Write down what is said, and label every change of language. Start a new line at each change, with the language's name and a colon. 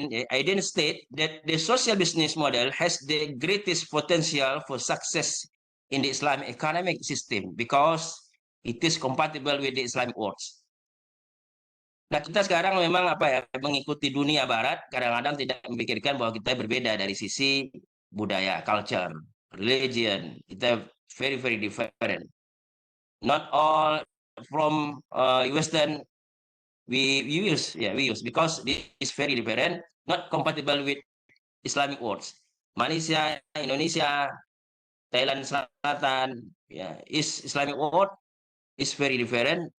English: Aydin state that the social business model has the greatest potential for success in the Islamic economic system because it is compatible with the Islamic words.
Indonesian: Nah, kita sekarang memang mengikuti dunia barat, kadang-kadang tidak memikirkan bahwa kita berbeda dari sisi budaya,
English: culture, religion.
Indonesian: Kita
English: very different. Not all from Western we use because this is very different, not compatible with Islamic words. Malaysia, Indonesia, Thailand Selatan, is Islamic word is very different.